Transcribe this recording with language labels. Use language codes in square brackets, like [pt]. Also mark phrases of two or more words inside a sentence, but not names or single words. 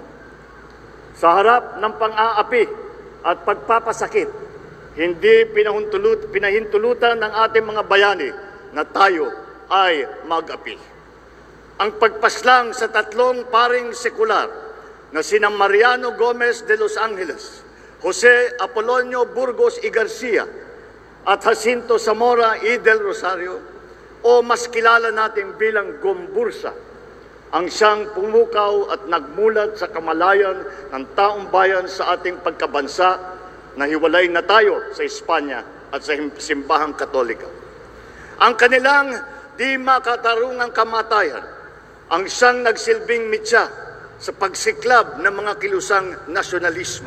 [tl] Sa harap ng pang-aapi at pagpapasakit, hindi pinahintulutan ng ating mga bayani na tayo ay mag-api. Ang pagpaslang sa 3 paring sekular na sina Mariano Gomez de Los Angeles, Jose Apolonio Burgos y Garcia, at Jacinto Zamora y del Rosario, o mas kilala natin bilang Gombursa, ang siyang pumukaw at nagmulat sa kamalayan ng taong bayan sa ating pagkabansa na hiwalay na tayo sa Espanya at sa simbahang Katolika. Ang kanilang di makatarungang kamatayan ang siyang nagsilbing mitya sa pagsiklab ng mga kilusang nasyonalismo.